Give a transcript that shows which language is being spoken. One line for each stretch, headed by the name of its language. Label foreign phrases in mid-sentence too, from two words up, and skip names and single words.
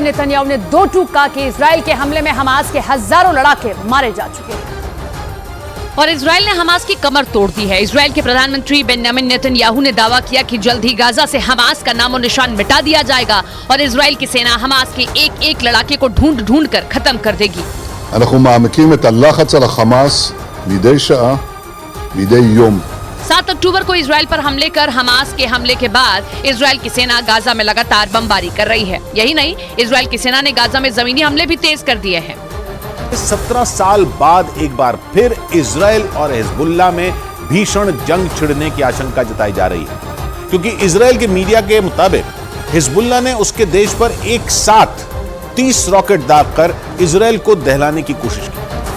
Hindi: नेतन्याहू ने 2 टूक कहा कि इजराइल के हमले में हमास के हजारों लड़ाके मारे जा चुके हैं और इजराइल ने हमास की कमर तोड़ दी है। इजराइल के प्रधानमंत्री बेंजामिन नेतन्याहू ने दावा किया कि जल्द ही गाजा से हमास का नामो निशान मिटा दिया जाएगा और इजराइल की सेना हमास के एक-एक लड़ाके को ढूंढ कर खत्म कर देगी।
Hebrew: אנחנו מעמיקים את הלחץ על החמאס מדי שעה, מדי יום.
Hindi: 7 अक्टूबर को इजराइल पर हमले कर हमास के हमले के बाद इजराइल की सेना गाजा में लगातार बमबारी कर रही है। यही नहीं, इजराइल की सेना ने गाजा में जमीनी हमले भी तेज कर दिए हैं। 17 साल बाद एक बार फिर इजराइल और हिजबुल्लाह में भीषण जंग छिड़ने की आशंका जताई जा रही है, क्योंकि इजराइल के मीडिया के मुताबिक हिजबुल्लाह ने उसके देश पर एक साथ 30 रॉकेट दागकर इजराइल को दहलाने की कोशिश की